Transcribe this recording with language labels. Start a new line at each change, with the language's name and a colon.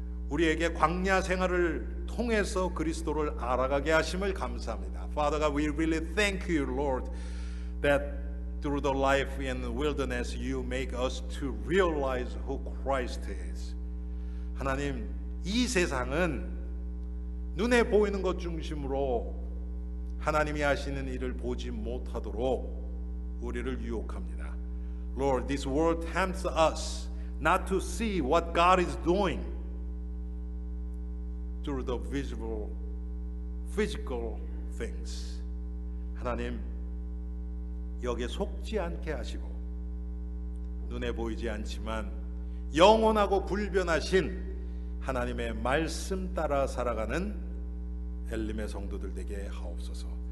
Korean: 우리에게 광야 생활을 통해서 그리스도를 알아가게 하심을 감사합니다.
English: Father God, we really thank you, Lord, that through the life in the wilderness you make us to realize who Christ is.
Korean: 하나님, 이 세상은 눈에 보이는 것 중심으로 하나님이 하시는 일을 보지 못하도록 우리를 유혹합니다.
English: Lord, this world tempts us not to see what God is doing through the visible, physical things.
Korean: 하나님, 여기에 속지 않게 하시고 눈에 보이지 않지만 영원하고 불변하신 하나님의 말씀 따라 살아가는 엘림의 성도들 되게 하옵소서.